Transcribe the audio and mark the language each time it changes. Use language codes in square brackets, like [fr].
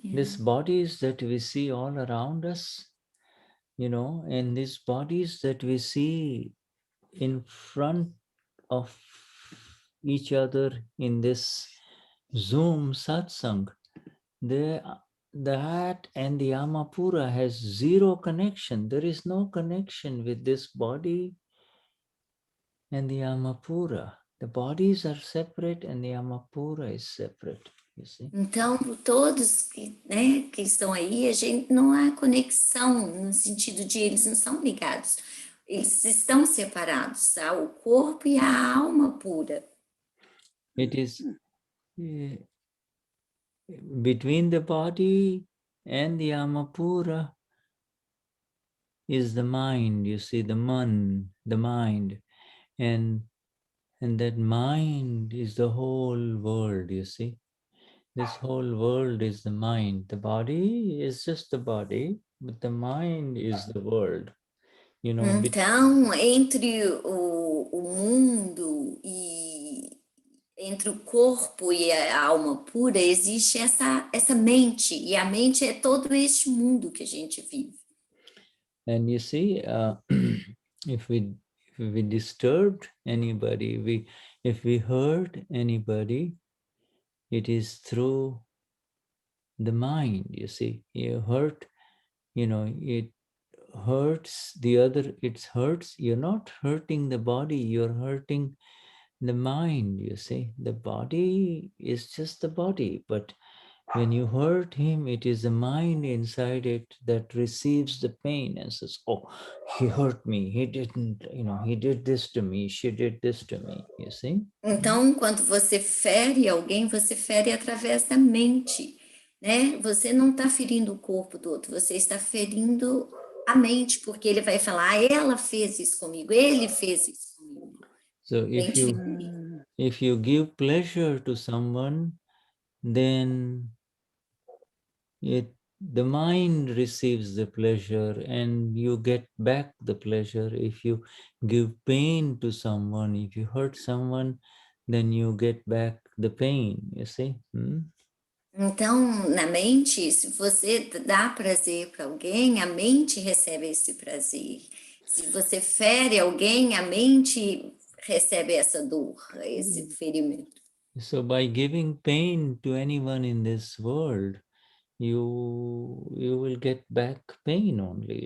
[en] these bodies that we see all around us, you know, and these bodies that we see in front of each other in this Zoom satsang, that and the Amapura has zero connection. There is no connection with this body and the Amapura. The bodies are separate and the Amapura is separate. You see? [pt] Então, todos que estão aí, a gente não há conexão no sentido de eles não são ligados. Eles estão separados, tá? O corpo e a alma pura. [en] It is between the body and the Amapura is the mind, you see, the mind. And that mind is the whole world, you see. This whole world is the mind. The body is just the body, but the mind is the world. You know, [pt] então, entre o mundo e entre o corpo e a alma pura existe essa mente, e a mente é todo este mundo que a gente vive. [en] And you see, if we disturbed anybody, if we hurt anybody, it is through the mind, you see. You hurt, it hurts the other, it hurts. You're not hurting the body, you're hurting the mind, you see. The body is just the body, but when you hurt him, it is the mind inside it that receives the pain and says, oh, he hurt me, he didn't, he did this to me, she did this to me, you see. [pt] Então, quando você fere alguém, você fere através da mente, né? Você não está ferindo o corpo do outro, você está ferindo a mente, porque ele vai falar, ah, ela fez isso comigo, ele fez isso comigo. [en] So if you give pleasure to someone, then the mind receives the pleasure and you get back the pleasure. If you give pain to someone, if you hurt someone, then you get back the pain, you see. [pt] Então, na mente, se você dá prazer para alguém, a mente recebe esse prazer. Se você fere alguém, a mente recebe essa dor, esse ferimento. [en] So by giving pain to anyone in this world, you will get back pain only.